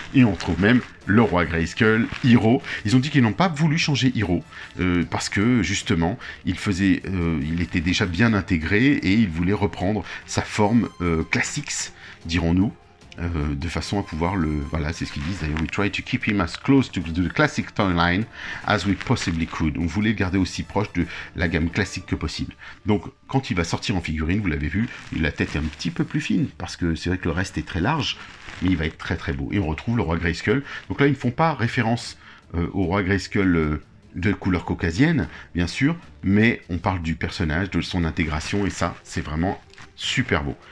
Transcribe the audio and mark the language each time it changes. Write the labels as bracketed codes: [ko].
[fr] Et on trouve même le roi Grayskull, Hiro. Ils ont dit qu'ils n'ont pas voulu changer Hiro, parce que, justement, il était déjà bien intégré, et il voulait reprendre sa forme classique, dirons-nous, de façon à pouvoir le... Voilà, c'est ce qu'ils disent d'ailleurs. [en] We try to keep him as close to the classic toy line as we possibly could. [fr] On voulait le garder aussi proche de la gamme classique que possible. Donc, quand il va sortir en figurine, vous l'avez vu, la tête est un petit peu plus fine, parce que c'est vrai que le reste est très large, mais il va être très très beau. Et on retrouve le roi Grayskull. Donc là, ils ne font pas référence au roi Grayskull de couleur caucasienne, bien sûr, mais on parle du personnage, de son intégration, et ça, c'est vraiment super beau.